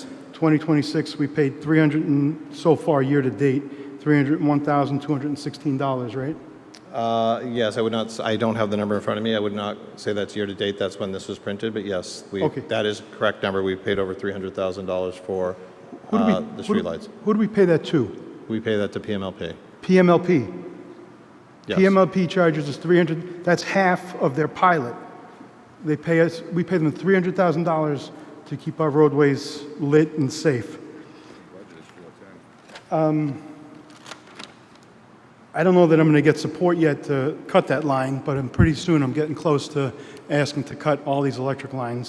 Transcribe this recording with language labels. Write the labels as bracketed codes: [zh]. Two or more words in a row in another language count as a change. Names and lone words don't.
[en] 2026, we paid 300, and so far, year to date, $301,216, right? Yes, I would not, I don't have the number in front of me. I would not say that's year-to-date, that's when this was printed, but yes, Okay. that is a correct number. We paid over $300,000 for Who do we- the who do- streetlights. Who do we pay that to? We pay that to PMLP. PMLP. Yes. PMLP charges us 300, that's half of their pilot. They pay us, we pay them $300,000 to keep our roadways lit and safe. I don't know that I'm going to get support yet to cut that line, but pretty soon I'm getting close to asking to cut all these electric lines.